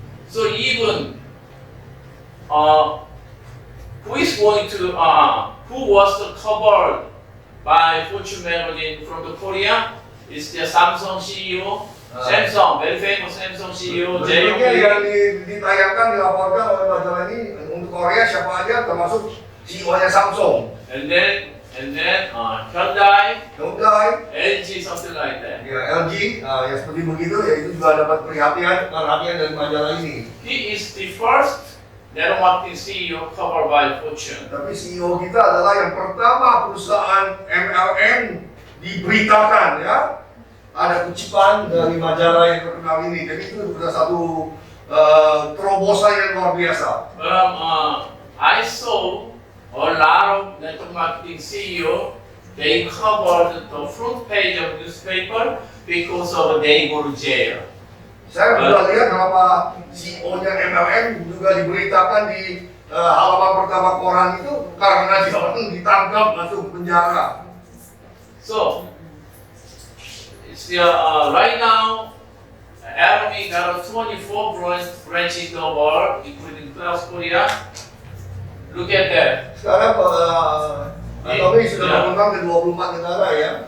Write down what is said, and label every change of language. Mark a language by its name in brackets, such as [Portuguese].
[English] So even who is going to who was covered by Fortune magazine from the Korea is the Samsung CEO. Samsung, very famous Samsung CEO. [Indonesian] Berikutnya yang ditayangkan dilaporkan oleh majalah ini untuk Korea siapa aja termasuk CEO-nya Samsung, [English] And then Hyundai, LG, something like that. [Indonesian] ya LG, ya seperti begitu, ya itu juga dapat perhatian dari majalah ini. [English] He is the first network marketing CEO covered by Fortune. [Indonesian] Tapi CEO kita adalah yang pertama perusahaan MLM diberitakan ya. Ada kutipan dari majalah yang terkenal ini, jadi itu sudah satu terobosan yang luar biasa. [English] I saw a lot of network marketing CEO. They covered the front page of newspaper because of they go to jail. [Indonesian] Saya sudah lihat berapa CEO-nya MLM juga diberitakan di halaman pertama koran itu karena dia orang ditangkap masuk penjara. [English] So it's right now, Army got 24 branches in the world, including South Korea. Look at that. [Indonesian] Sekarang Atomi sudah mengembang ke 24 negara ya.